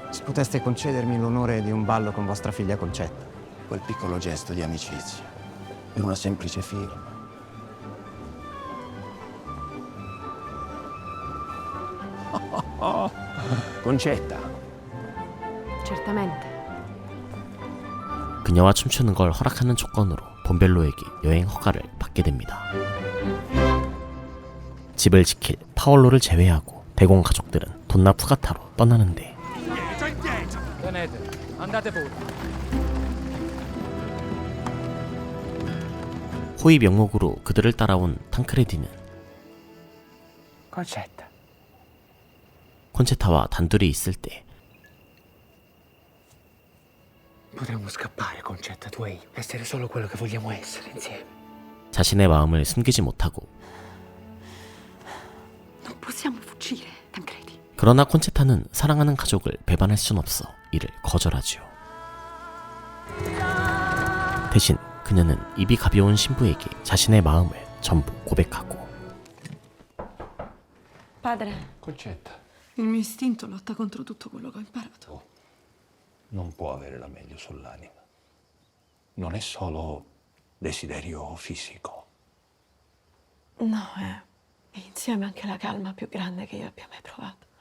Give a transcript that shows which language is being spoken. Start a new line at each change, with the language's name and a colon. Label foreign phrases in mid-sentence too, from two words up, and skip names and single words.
Italian: Se poteste concedermi l'onore di un ballo con vostra figlia Concetta. Quel piccolo gesto di amicizia. Per una semplice firma. Concetta. Certamente.
Korean: 그녀와 춤추는 걸 허락하는 조건으로 본벨로에게 여행 허가를 받게 됩니다. 집을 지킬 파올로를 제외하고 대공 가족들은 돈나 푸가타로 떠나는데
Italian: Tenete, andate pure.
Korean: 호의 명목으로 그들을 따라온 탕크레디는
Italian: Concetta.
Korean: 콘체타와 단둘이 있을 때
Italian: Potremmo scappare, Concetta, tu e io. Essere solo quello che vogliamo essere insieme.
Korean: 자신의 마음을 숨기지 못하고
Italian: Non possiamo fuggire, Tancredi.
Korean: 그러나 콘체타는 사랑하는 가족을 배반할 순 없어 이를 거절하지요. 대신 그녀는 입이 가벼운 신부에게 자신의 마음을 전부 고백하고
Italian: Padre, Concetta. il mio istinto lotta contro tutto quello che ho imparato. Non può avere la meglio sull'anima. Non è solo desiderio fisico. No, è insieme anche la calma più grande che io abbia mai provato.